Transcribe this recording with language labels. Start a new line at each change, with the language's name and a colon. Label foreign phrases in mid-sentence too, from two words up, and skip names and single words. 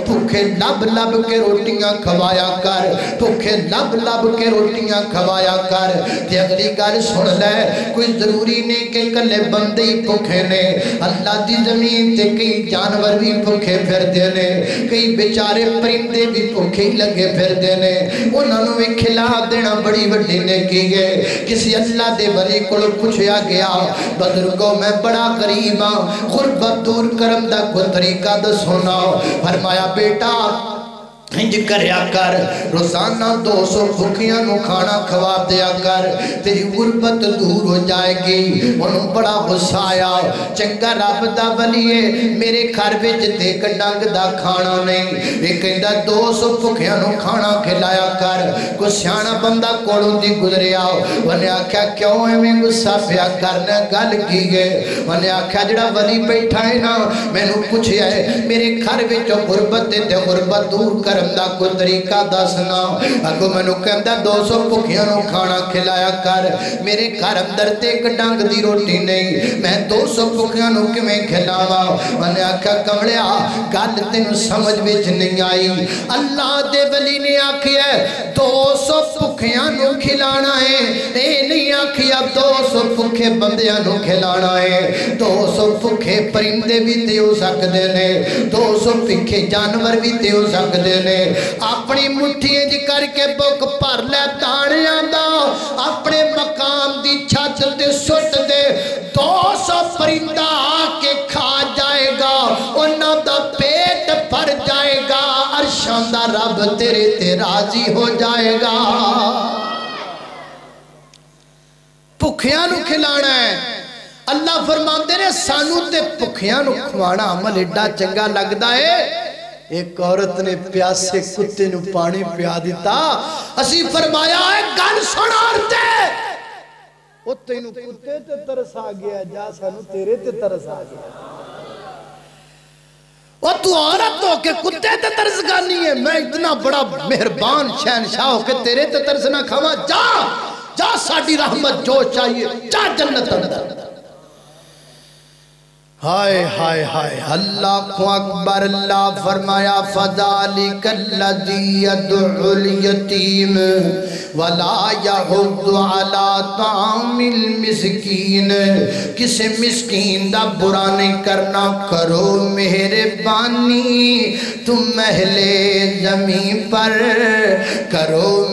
Punjabi: بھوکے لب لب کے روٹیاں کھوایا کر بھوکے لب لب کے روٹیاں کھوایا کر تے اگلی گل سن لے کوئی ضروری نہیں کہ کلے بندے ہی بھوکے نے اللہ دی زمین تے کئی جانور بھی بھوکے پھردے نے کئی بیچارے پرندے بھی بھوکے ہی لگے پھردے نے انہاں نوں وی کھلا دینا بڑی وڈی نیکی ہے کسی اللہ دے ولی کول پوچھیا گیا بزرگوں میں بڑا غریب ہاں غربت دور کرم دا کوئی طریقہ دسو نا فرمایا بیٹا انج کریا کر روزانہ 200 بھوکیاں نو کھانا کھوا دیا کر تیری غربت دور ہو جائے گی انہوں بڑا غصہ آیا چنگا رب دا ولیے میرے گھر وچ تے ڈنگ دا کھانا نہیں یہ کہندا 200 بھوکیاں نو کھانا کھلایا کر کوئی سیاںا بندہ کولوں دی گزریا انہیں آکھیا کیوں ایویں غصہ پیا کرنا گل کی گئے انہیں آکھیا جڑا ولی بیٹھا ہے نا مینوں پوچھیا ہے میرے گھر وچ غربت تے غربت دور کر دا کوئی طریقہ دسنا اگو میں نو کہندا 200 بھوکیاں نو کھانا کھلایا کر میرے گھر اندر تے ایک ڈنگ دی روٹی نہیں میں 200 بھوکیاں نو کیویں کھلاواں میں نے آکھیا کملیا گل تینوں سمجھ وچ نہیں آئی اللہ دے ولی نے آکھیا 200 بھوکیاں نو کھلانا ہے اے نہیں آکھیا 200 بھوکے بندیاں نو کھلانا ہے 200 بھوکے پرندے بھی تے ہو سکدے نے 200 بھوکے جانور بھی تے ہو سکدے نے اپنی مٹھی انج کر کے بک بھر لے دانیاں دا اپنے مقام دی چھت تے سٹ دے 200 پرندہ آ کے کھا جائے گا انہاں دا پیٹ بھر جائے گا عرشاں دا رب تیرے تے راضی ہو جائے گا بھکھیاں نو کھلانا ہے اللہ فرماندے نے سانو تے بھکھیاں نو کھوانا عمل ایڈا چنگا لگدا ہے ایک عورت نے پیاسے کتے نو پانی پیا دیتا اسی فرمایا ہے گل سن عورتے او تینو کتے تے ترس آ گیا جا سانو تیرے تے ترس آ گیا او تو عورت ہو کے کتے تے ترس گانی ہے میں اتنا بڑا مہربان شہنشاہ ہو کے تیرے تے ترس نہ کھاواں جا ساڈی رحمت جو چاہیے جا جنت اندر ہائے ہائے ہائے اللہ کو اکبر اللہ فرمایا
Arabic: فذالک الذی یدعو الیتیم ولا یحض علی طعام المسکین
Punjabi: کسی مسکین دا برا نہیں کرنا
Urdu: کرو مہربانی تم اہل زمین پر کرو